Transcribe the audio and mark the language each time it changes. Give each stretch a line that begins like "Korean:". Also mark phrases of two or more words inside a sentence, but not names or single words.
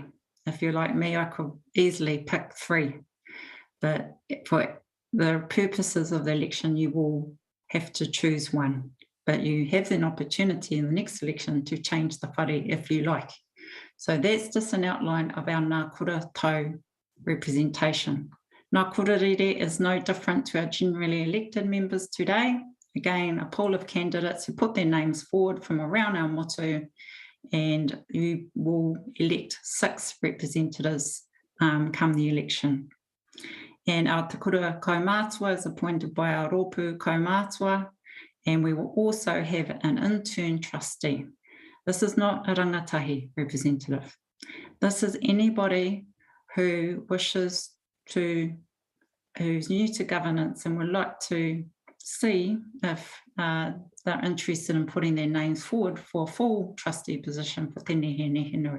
English: If you're like me, I could easily pick 3, but for the purposes of the election, you will have to choose one. But you have an opportunity in the next election to change the whare if you like. So that's just an outline of our
Māori: ngā kura tau
English: representation.
Māori: Ngā kura rere
English: is no different to our generally elected members today. Again, a pool of candidates who put their names forward from around our motu, and you will elect 6 representatives come the election. And our
Māori: te kura kaumātua
English: is appointed by our
Māori: rōpū kaumātua,
English: and we will also have an intern trustee. This is not a rangatahi representative. This is anybody who wishes to, who's new to governance and would like to see if they're interested in putting their names forward for a full trustee position for Te Nehe Nui.